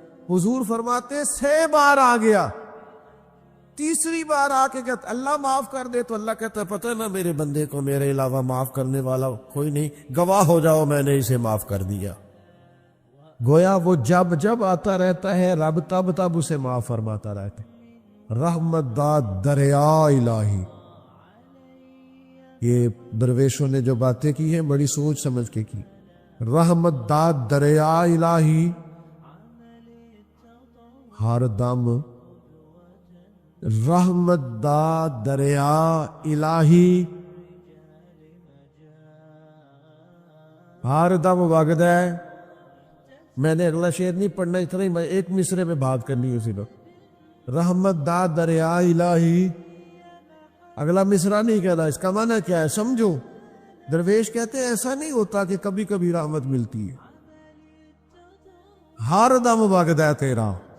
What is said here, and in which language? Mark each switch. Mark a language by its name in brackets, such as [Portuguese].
[Urdu] حضور فرماتے 6 بار آ گیا، تیسری بار آ کے کہتا اللہ معاف کر دے، تو اللہ کہتا پتہ نا میرے بندے کو میرے علاوہ معاف کرنے والا کوئی نہیں، گواہ ہو جاؤ میں نے اسے معاف کر دیا. گویا وہ جب جب آتا رہتا ہے رب تب تب اسے معاف فرماتا رہتا ہے. [Punjabi] رحمت داد دریا الہی، [Urdu] یہ درویشوں نے جو باتیں کی ہیں بڑی سوچ سمجھ کے کی. [Punjabi] رحمت داد دریا الہی، ہر دم رحمت دا دریا الہی ہر دم وگد ہے. [Urdu] میں نے اگلا شعر نہیں پڑھنا، اتنا ہی میں ایک مصرے میں بات کرنی ہے اسی وقت. [Punjabi] رحمت دا دریا الہی، [Urdu] اگلا مصرع نہیں کہنا. اس کا معنی کیا ہے سمجھو. درویش کہتے ہیں ایسا نہیں ہوتا کہ کبھی کبھی رحمت ملتی ہے، [Punjabi] ہر دم وگد ہے تیرا.